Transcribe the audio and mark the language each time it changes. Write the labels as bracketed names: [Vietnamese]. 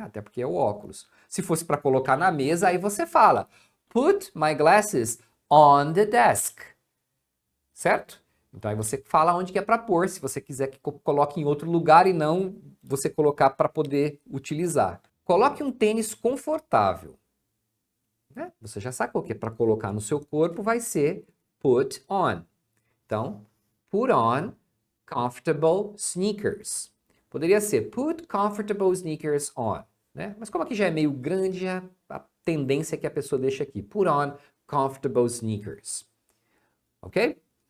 [Portuguese] Até porque é o óculos. Se fosse para colocar na mesa, aí você fala [English] put my glasses on the desk, [Portuguese] certo? Então aí você fala onde que é para pôr, se você quiser que coloque em outro lugar e não você colocar para poder utilizar. Coloque um tênis confortável. Né? Você já sacou que para colocar no seu corpo vai ser put on. Então, [English] put on comfortable sneakers. [Portuguese] Poderia ser [English] put comfortable sneakers on. Né? [Portuguese] Mas como aqui já é meio grande, a tendência é que a pessoa deixe aqui. [English] Put on comfortable sneakers. Ok?